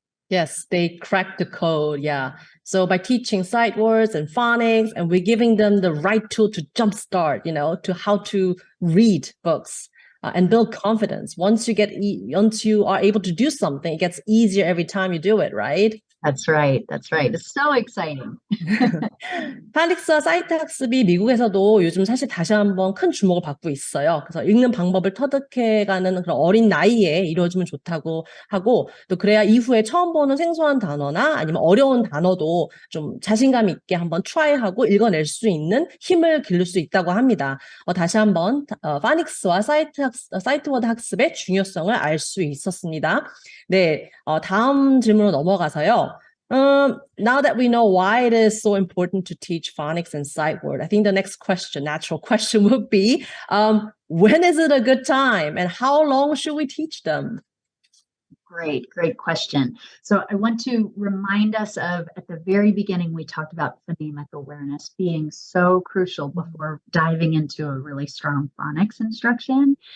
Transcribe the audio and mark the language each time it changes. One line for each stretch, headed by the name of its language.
English: Yes, they cracked the code. Yeah. So by teaching sight words and phonics, and we're giving them the right tool to jumpstart, to how to read books and build confidence. Once you are able to do something, it gets easier every time you do it, right? That's right. It's so exciting.
Korean: 파닉스와 사이트 학습이 미국에서도 요즘 사실 다시 한번 큰 주목을 받고 있어요. 그래서 읽는 방법을 터득해가는 그런 어린 나이에 이루어지면 좋다고 하고, 또 그래야 이후에 처음 보는 생소한 단어나 아니면 어려운 단어도 좀 자신감 있게 한번 트라이하고 읽어낼 수 있는 힘을 기를 수 있다고 합니다. 다시 한번 파닉스와 사이트워드 학습의 중요성을 알 수 있었습니다. 네, 다음 질문으로 넘어가서요.
English: Now that we know why it is so important to teach phonics and sight word, I think the next natural question would be, when is it a good time and how long should we teach them? Great question. So I want to remind us of, at the very beginning, we talked about phonemic awareness being so crucial before diving into a really strong phonics instruction.